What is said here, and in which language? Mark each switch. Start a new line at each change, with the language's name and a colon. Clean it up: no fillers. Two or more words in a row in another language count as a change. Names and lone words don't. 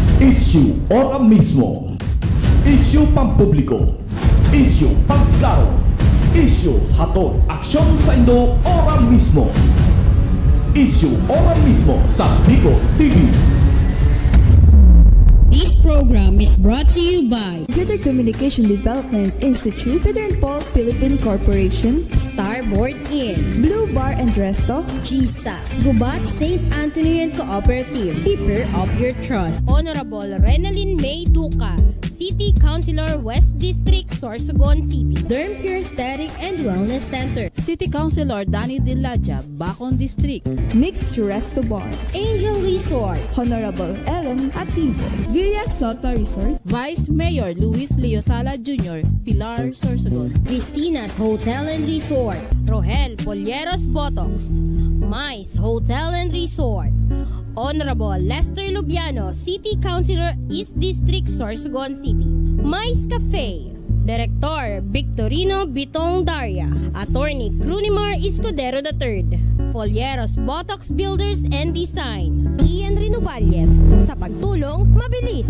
Bikol: Issue ora mismo. Issue pampubliko. Issue pagklaro. Issue hatod aksyon sa Indo ora mismo. Issue ora mismo sa Bicol TV.
English: This program is brought to you by Computer Communication Development Institute, Peter and Paul Philippine Corporation, Starboard Inn, Blue Bar and Resto, GSA, Gubat St. Anthony and Cooperative, Keeper of Your Trust, Honorable Renalyn May Duca, City Councilor West District, Sorsogon City, Derm Pure Aesthetic and Wellness Center, City Councilor Danny Dilaja, Bacon District, Mixed Resto Bar, Angel Resort, Honorable Ellen Ativo, Villa Soto Resort, Vice Mayor Luis Leo Sala Jr., Pilar Sorsogon, Christina's Hotel and Resort, Rohel Polleros Botox, Mais Hotel and Resort, Honorable Lester Lubiano, City Councilor East District, Sorsogon City, Mais Cafe, Director Victorino Bitong Daria, Attorney Crunimar Escudero III, Folleros Botox Builders and Design, Ian Renovalles,
Bikol: sa pagtulong mabilis,